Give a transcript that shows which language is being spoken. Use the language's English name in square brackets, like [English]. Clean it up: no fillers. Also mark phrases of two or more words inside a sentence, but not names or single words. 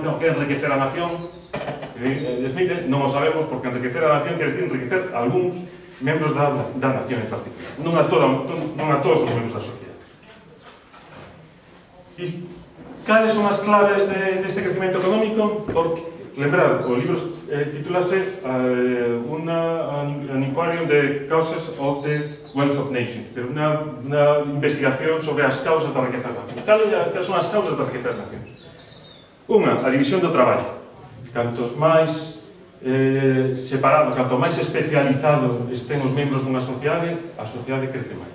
[Galician] Que é enriquecer a nación? Smith non o sabemos, porque enriquecer a nación quer decir enriquecer algúns membros da nación en particular, non a todos os membros da sociedade. E cales son as claves deste crecimento económico? Porque, lembrar, o libro titúlase An Inquiry on the Causes of the Wealth of Nations, unha investigación sobre as causas da riqueza das nacións. Cales son as causas da riqueza das nacións? Unha, a división do traballo. Cantos máis separados, canto máis especializado estén os membros dunha sociedade, a sociedade crece máis.